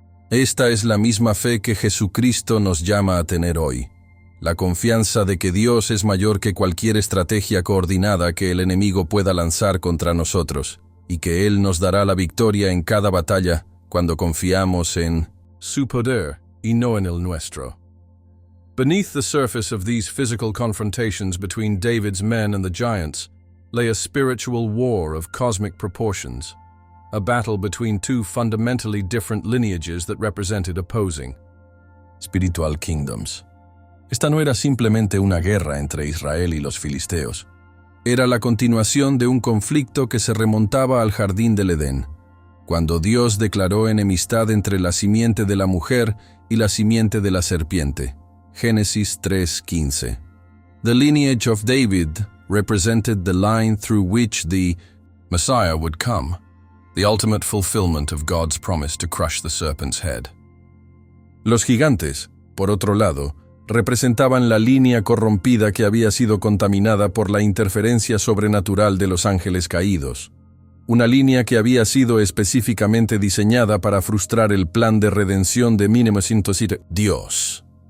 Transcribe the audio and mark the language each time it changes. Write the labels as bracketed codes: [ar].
[es] Esta es la misma fe que Jesucristo nos llama a tener hoy, la confianza de que Dios es mayor que cualquier estrategia coordinada que el enemigo pueda lanzar contra nosotros, y que Él nos dará la victoria en cada batalla cuando confiamos en su poder y no en el nuestro. [en] Beneath the surface of these physical confrontations between David's men and the giants lay a spiritual war of cosmic proportions, a battle between two fundamentally different lineages that represented opposing spiritual kingdoms. [es] Esta no era simplemente una guerra entre Israel y los filisteos. Era la continuación de un conflicto que se remontaba al jardín del Edén, cuando Dios declaró enemistad entre la simiente de la mujer y la simiente de la serpiente. Génesis 3:15. [en] The lineage of David represented the line through which the Messiah would come, the ultimate fulfillment of God's promise to crush the serpent's head. [es] Los gigantes, por otro lado, representaban la línea corrompida que había sido contaminada por la interferencia sobrenatural de los ángeles caídos. Una línea que había sido específicamente diseñada para frustrar el plan de redención de 1907, Dios.